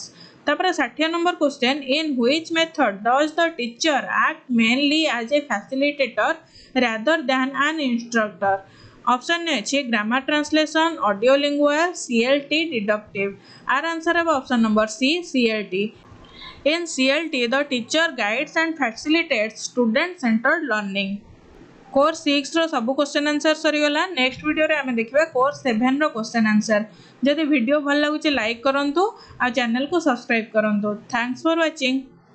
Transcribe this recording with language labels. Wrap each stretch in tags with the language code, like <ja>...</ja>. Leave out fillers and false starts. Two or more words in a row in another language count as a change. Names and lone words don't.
<en>तापर 60 number question, in which method does the teacher act mainly as a facilitator rather than an instructor? Option A is grammar translation, audiolingual, CLT, deductive. Our answer of option number C, CLT. In CLT, the teacher guides and facilitates student-centered learning.</en> <or>କୋର୍ସ 6 ର ସବୁ</or> <en>question answer</en> <or>ସରିଗଲା.</or> <en>next video</en> <or>ରେ ଆମେ ଦେଖିବା କୋର୍ସ 7 ର</or> <en>question answer.</en> <or>ଯଦି ଭିଡିଓ ଭଲ ଲାଗୁଛି ଲାଇକ କରନ୍ତୁ ଆ ଚ୍ୟାନେଲ କୁ ସବସ୍କ୍ରାଇବ କରନ୍ତୁ.</or> <en>Thanks for watching.</en>